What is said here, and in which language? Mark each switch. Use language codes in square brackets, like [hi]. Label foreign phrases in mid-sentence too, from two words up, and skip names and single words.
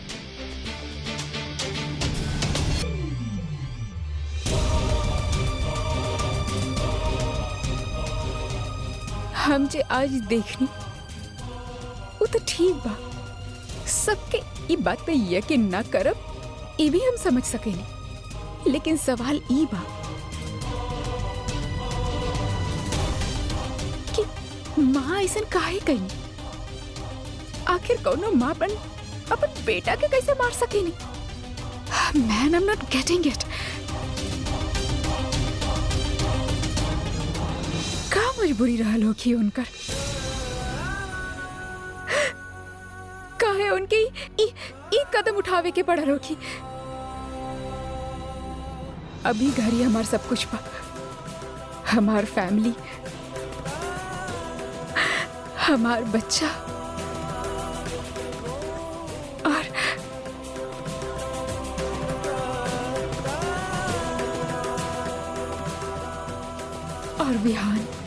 [bho] हम जे आज देखनी वो तो ठीक बा, सबके ई बात पे यकीन ना करब ये भी हम समझ सकेनी, लेकिन सवाल ई बा कि माँ ऐसन काहे कही? आखिर कौनो माँ अपन बेटा के कैसे मार सकेनी? [en] Man, I am not getting it. [bho] का मजबूरी रहल होगी उनकर? काहे उनके ई कदम उठावे के पड़ल होगी? अभी घर ही हमार सब कुछ बा, हमार फैमिली, हमार बच्चा और विहान।